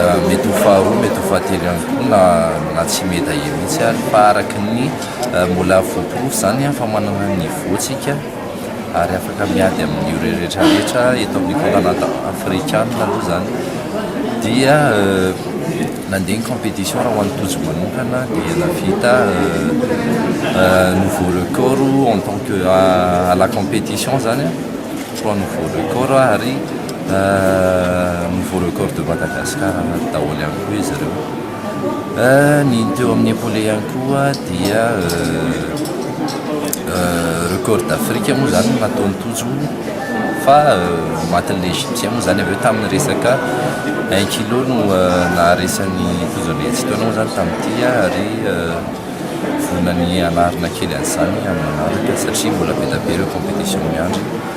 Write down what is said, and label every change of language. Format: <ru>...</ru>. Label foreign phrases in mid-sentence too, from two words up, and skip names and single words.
<mg>ho faharoa mety ho fahatelo ihany koa na tsy médaille mihitsy ary fa araka ny mbola voaporofo zany fa manana niveautsika ary afaka miady amin'ny rehetrarehetra eto amin'ny</mg> <fr>continent africaine</fr> <mg>aloha zany dia nandeha ny compétition raha ho an'ny tojo manokana dia navita</mg> <fr>nouveau record en tant que à la compétition</fr> <mg>zany</mg> <fr>trois nouveau record</fr> <mg>ary</mg> <fr>nouveau record de Madagascar</fr> <mg>daholo ihany koa izy ireo ny teo amin'ny épaulé ihany koa dia</mg> <fr>record d'Afrique</fr> <mg>moa zany nataony tojo fa matin'ilay égyptien moa zany avy eo tamin'ny resaka 1 kilo no naharesan'ny tojon'ilay tsy taonao zany tamin'ity ary vonany anarina kely an'izany amin'ny manaraka satria mbola be da be ireo compétition miandry</mg>